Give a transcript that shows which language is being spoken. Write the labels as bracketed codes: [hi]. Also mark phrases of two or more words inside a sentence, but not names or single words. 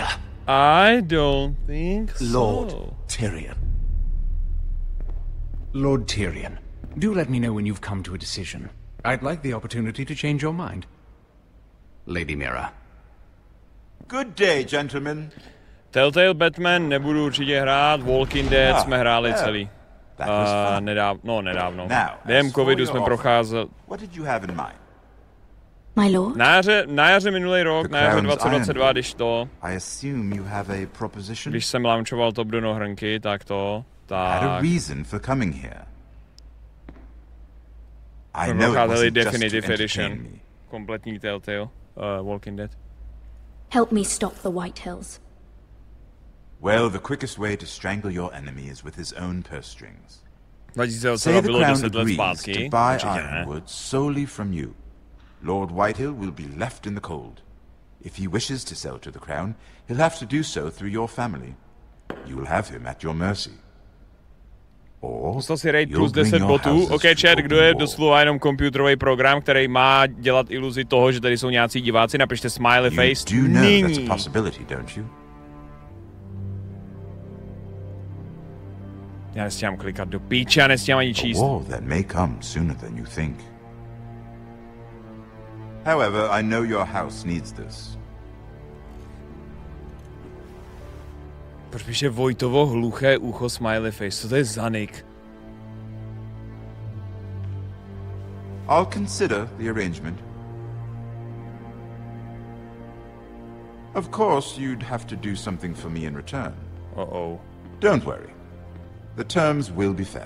[en] I don't think so. Lord Tyrion. Lord Tyrion, do let me know when you've come to a decision. I'd like the opportunity to change your mind. Lady Mira. Good day, gentlemen. [cs] Telltale Batman nebudu určitě hrát, Walking Dead jsme hráli celý. Nedávno. Během covidu jsme procházeli. [en] What did you have in mind? My lord? [cs] Na jaře minulý rok, na jaře 2022, když jsem launchoval Top do hrnky, tak to, tak... [en] Had a reason for coming here. I [cs] jsme [en] know it [cs] procházeli [en] wasn't just to [cs] Definitive [en] entertain [cs] Edition. [en] me. [cs] Kompletní Telltale, Walking Dead. [en] Help me stop the Whitehills. Well, the quickest way to strangle your enemy is with his own purse strings. [cs] 2022 [en] Say the [cs] bylo [en] Crown [cs] 10 let [en] agrees [cs] zpátky. [en] to buy [cs] Určitě ne. [en] Ironwood solely from you. Lord Whitehill will be left in the cold. If he wishes to sell to the Crown, he'll have to do so through your family. You will have him at your mercy. [cs] Musel si raid plus 10 botů. OK, chat, kdo je doslova jenom komputerový program, který má dělat iluzi toho, že tady jsou nějací diváci, napište [en] smiley face. [cs] Nyní. Já nestíhám klikat do píče a nestíhám ani číst. [en] That may come sooner than you think. However, I know your house needs this. [cs] Proč píše Vojtovo hluché ucho [en] smiley face? [cs] Co to je za nick? [en] I'll consider the arrangement. Of course, you'd have to do something for me in return. Uh-oh. Don't worry. The terms will be fair.